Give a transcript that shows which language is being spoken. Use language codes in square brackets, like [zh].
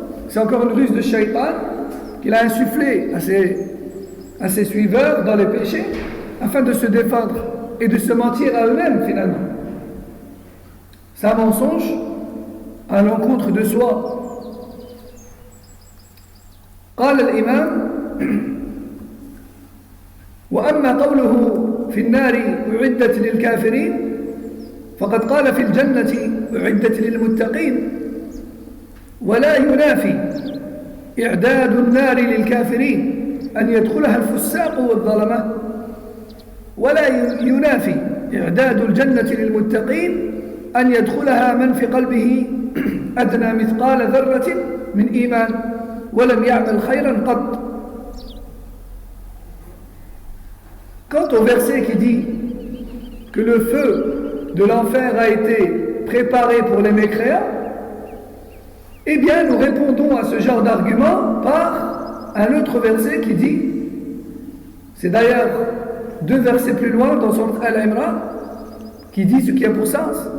[fr] c'est encore une ruse de Shaitan qu'il a insufflé à ses suiveurs dans les péchés afin de se défendre et de se mentir à eux-mêmes finalement. C'est un mensonge à l'encontre de soi. [ar] قال الإمام وأما قوله في النار أعدت للكافرين فقد قال في الجنة أعدت للمتقين ولا ينافي إعداد النار للكافرين أن يدخلها الفساق والظلمة ولا ينافي إعداد الجنة للمتقين أن يدخلها من في قلبه أدنى مثقال ذرة من إيمان ولم يعمل خيرا قط. [fr] Quant au verset qui dit que le feu de l'enfer a été préparé pour les mécréants, eh bien nous répondons à ce genre d'argument par un autre verset qui dit, c'est d'ailleurs 2 versets plus loin dans Sourate Al-Imran, qui dit ce qui a pour sens.